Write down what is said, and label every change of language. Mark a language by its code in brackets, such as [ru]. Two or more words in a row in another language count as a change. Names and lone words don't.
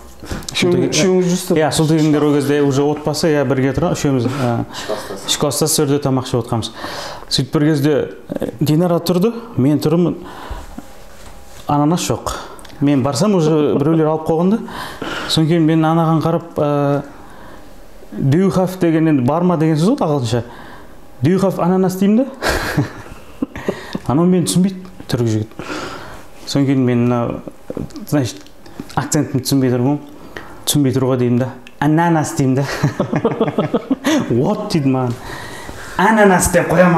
[kk] Үшеуіңіз жүрсіздер? Иә, сол дегендер ол кезде уже отбасы, иә, бірге тұрған, үшеуміз ішкі класстас сөрде тамақ ішіп отқанбыз. Сөйтіп бір кезде Динара тұрды, мен тұрмын, ананас жоқ. Мен барсам уже біреулер алып қойғанда, содан кейін мен анаған қарап, [en] do you have [kk] деген, енді барма деген сөз ғой ағылшынша. [en] Do you have [kk] ананас деймін да? Анау мені түсінбейді, түрік жігіт. Содан кейін мен, значит, акцентімді түсінбей тұруға деймін да. Ананас деймін да. What дейді маған. Ананас деп қоямын.